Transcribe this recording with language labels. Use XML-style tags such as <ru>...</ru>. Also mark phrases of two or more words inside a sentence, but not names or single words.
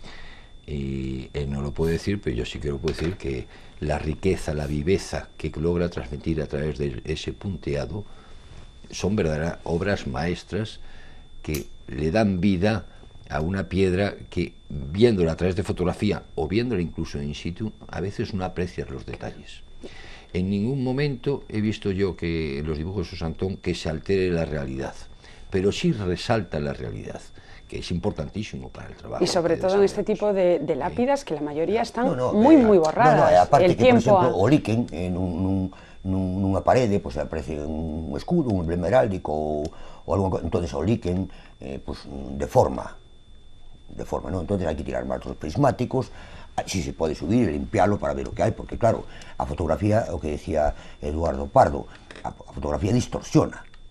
<es>Y él no lo puede decir, pero yo sí que lo puedo decir, que la riqueza, la viveza que logra transmitir a través de ese punteado son verdaderas obras maestras que le dan vida a una piedra que, viéndola a través de fotografía o viéndola incluso in situ, a veces no aprecias los detalles. En ningún momento he visto yo que en los dibujos de Antón que se altere la realidad, pero sí resalta la realidad, que es importantísimo para el trabajo. Y sobre todo en este tipo de lápidas, que la mayoría están muy borradas. Aparte el que, tiempo</es> <gl>por exemplo, o líquen nunha parede, pois aparece un escudo, un emblema heráldico ou algo, entonces o líquen pois, deforma, non? Entonces hai que tirar marcos prismáticos, si se pode subir e limpiarlo para ver o que hai, porque claro, a fotografía, o que decía Eduardo Pardo, a fotografía distorsiona.</gl>